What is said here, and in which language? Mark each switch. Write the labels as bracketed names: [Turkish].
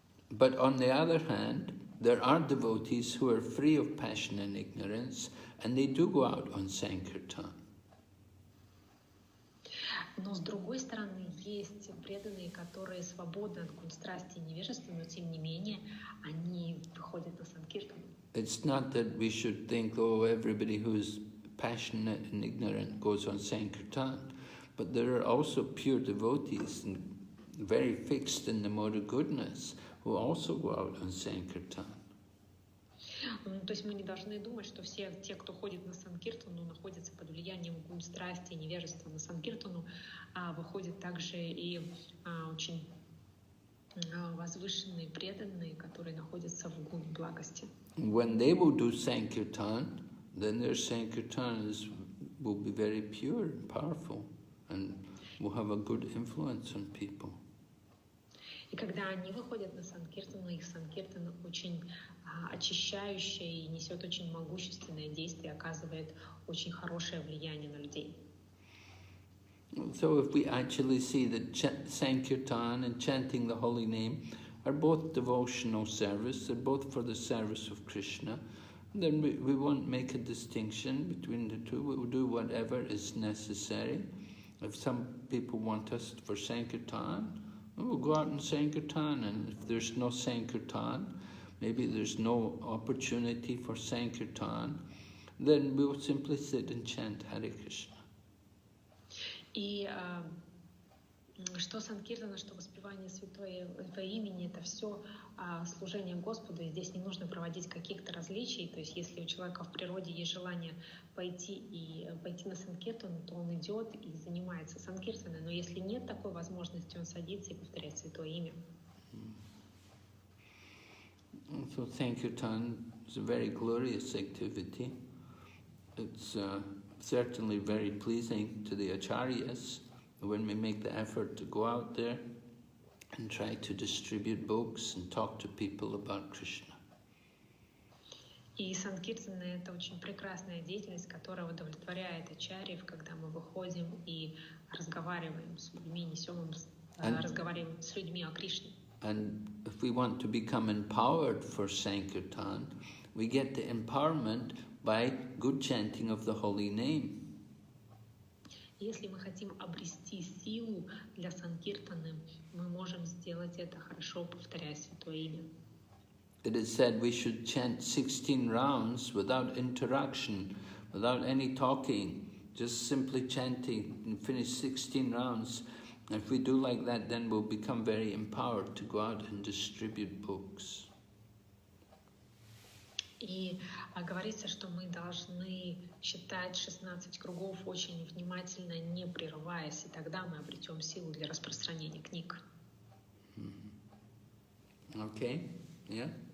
[English] But on the other hand, there are devotees who are free of passion and ignorance, and they do go out on Sankirtan. [Russian] Но с другой стороны, есть преданные, которые свободны от страсти и невежества, но тем не менее они выходят на Санкиртану. [English] It's not that we should think, oh, everybody who's passionate and ignorant goes on Sankirtan, but there are also pure devotees and very fixed in the mode of goodness who also go out on Sankirtan. [Russian] То есть мы не должны думать, что все те, кто ходит на Санкиртану, находятся под влиянием страсти и невежества. На Санкиртану выходят также и очень возвышенные, преданные, которые находятся в гуне благости. [English] When they will do Sankirtan, then their Sankirtan will be very pure and powerful and will have a good influence on people. [Russian] И когда они выходят на Санкиртану, их Санкиртан очень очищающее и несет очень могущественное действие, оказывает очень хорошее влияние на людей. [English] So if we actually see that Sankirtan and chanting the holy name are both devotional service, they're both for the service of Krishna, then we won't make a distinction between the two. We will do whatever is necessary. If some people want us for Sankirtan, we'll go out and Sankirtan, and if there's no Sankirtan, maybe there's no opportunity for Sankirtan, then we'll simply sit and chant Hare Krishna. [Russian] И что Санкиртана, что воспевание святого имени, это все служение Господу, и здесь не нужно проводить каких-то различий. То есть если у человека в природе есть желание пойти на Санкиртану, то он идет и занимается Санкиртаной. Но если нет такой возможности, он садится и повторяет святое имя. [English] So Sankirtan is a very glorious activity. It's certainly very pleasing to the acharyas when we make the effort to go out there and try to distribute books and talk to people about Krishna. [Russian] И санкиртана — это очень прекрасная деятельность, которая удовлетворяет ачарьев, когда мы выходим и разговариваем с людьми, разговариваем с людьми о Кришне. [English] And if we want to become empowered for Sankirtan, we get the empowerment by good chanting of the holy name. [Russian] Если мы хотим обрести силу для санкиртаны, мы можем сделать это хорошо, повторяя святое имя. [English] It is said we should chant 16 rounds without interaction, without any talking, just simply chanting and finish 16 rounds. And if we do like that, then we'll become very empowered to go out and distribute books. [Russian] И говорится, что мы должны читать 16 кругов очень внимательно, не прерываясь, и тогда мы обретем силу для распространения книг. [English] Okay, yeah?